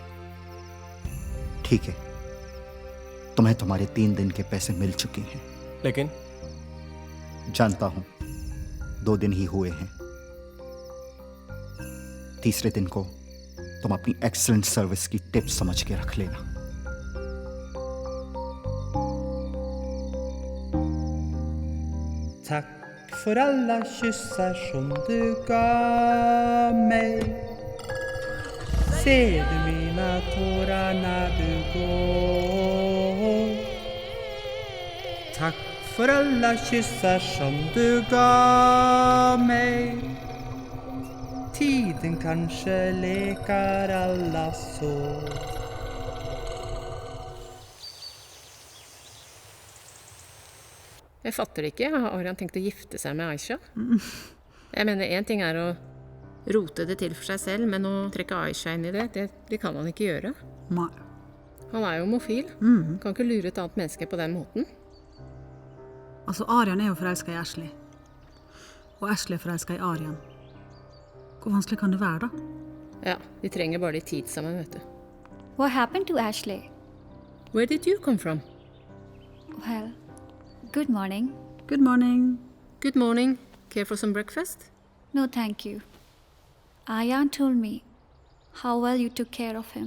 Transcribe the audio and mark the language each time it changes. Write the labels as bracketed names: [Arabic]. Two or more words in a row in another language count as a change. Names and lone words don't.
[Hindi] ठीक है, तुम्हें तुम्हारे 3 दिन के पैसे मिल चुके हैं। लेकिन जानता हूं, 2 दिन ही हुए हैं। तीसरे दिन को तुम अपनी [English] excellent service [Hindi] की टिप्स समझ के रख लेना। [Swedish] Tack för alla kyssar som du gav mig. Ser du mina tårar när du går? Tack för alla kyssar som du gav mig. Tiden kanske lekar alla sår. [Norwegian] Jeg fatter det ikke. Har Arian tenkt å gifte seg med Aisha? Jeg mener, en ting er å rote det til for seg selv, men å trekke Aisha inn i det kan han ikke gjøre. Nei. Han er jo homofil. Kan ikke lure et annet menneske på den måten. Altså, Arian er jo forelsket i Ashley. Og Ashley er forelsket i Arian. Hvor vanskelig kan det være da? Ja, de trenger bare litt tid sammen, vet du. [English] What happened to Ashley? Where did you come from? Well, good morning. Good morning. Good morning. Care for some breakfast? No, thank you. Ayan told me how well you took care of him.